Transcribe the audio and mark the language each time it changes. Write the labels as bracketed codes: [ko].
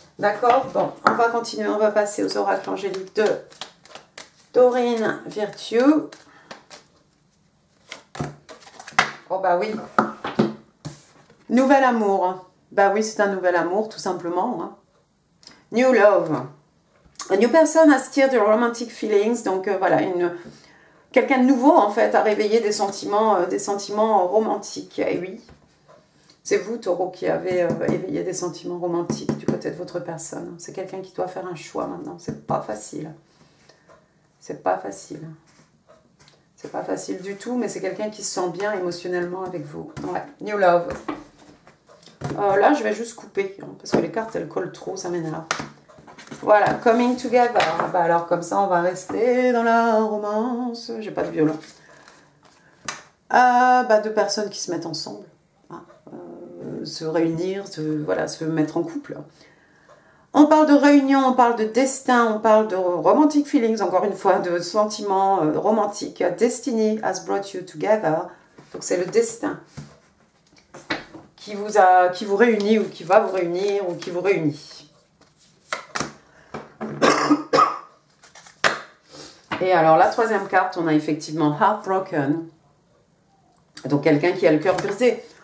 [fr] D'accord? Bon, on va continuer. On va passer aux oracles angéliques de Dorine Virtue. Oh, bah oui. Nouvel amour. Bah oui, c'est un nouvel amour, tout simplement. [en] Hein. New love. A new person has stirred your romantic feelings. [fr] Donc, voilà, quelqu'un de nouveau, en fait, a réveillé des sentiments romantiques. Et oui, c'est vous, taureau, qui avez éveillé des sentiments romantiques du côté de votre personne. C'est quelqu'un qui doit faire un choix maintenant. C'est pas facile. C'est pas facile. C'est pas facile du tout, mais c'est quelqu'un qui se sent bien émotionnellement avec vous. Ouais, [en] new love. [fr] Là, je vais juste couper, hein, parce que les cartes, elles collent trop, ça m'énerve. Voilà, [en] coming together. [fr] Bah alors, comme ça, on va rester dans la romance. J'ai pas de violon. Deux personnes qui se mettent ensemble. Hein, se réunir, se mettre en couple. On parle de réunion, on parle de destin, on parle de [en] romantic feelings, [fr] encore une fois, de sentiments romantiques. [en] Destiny has brought you together. [fr] Donc, c'est le destin qui vous réunit, ou qui va vous réunir, ou qui vous réunit. Et alors, la troisième carte, on a effectivement Heartbroken. Donc, quelqu'un qui a le cœur brisé.